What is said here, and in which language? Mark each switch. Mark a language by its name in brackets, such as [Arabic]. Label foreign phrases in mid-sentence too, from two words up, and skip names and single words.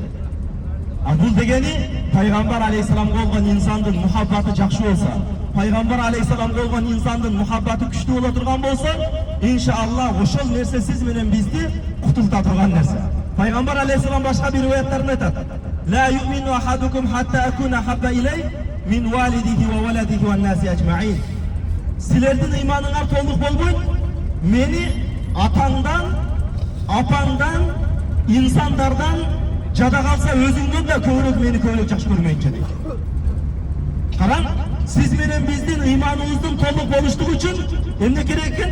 [Kyrgyz] Бул дегени пайгамбар алейхиссаламга болгон инсандын мухаббаты жакшы болсо, пайгамбар алейхиссаламга болгон инсандын мухаббаты күчтүү боло турган болсо, иншалла ошол нерсе сиз менен бизди кутулта турган нерсе. Пайгамбар алейхиссалам башка бир аяттарында айтат: [Arabic] "لا يؤمن أحدكم حتى أكون أحب إليه من والده وولده والناس أجمعين." [Kyrgyz] Силердин ыйманыңар толук болбойт, мени атаңдан, апаңдан, инсандардан жада калса өзүңдөн да көбүрөөк мени көбүрөөк жакшы көрмөйүнчө дейт. Караң, сиз менен биздин ыйманыбыздын толук болуштугу үчүн эмне керек экен?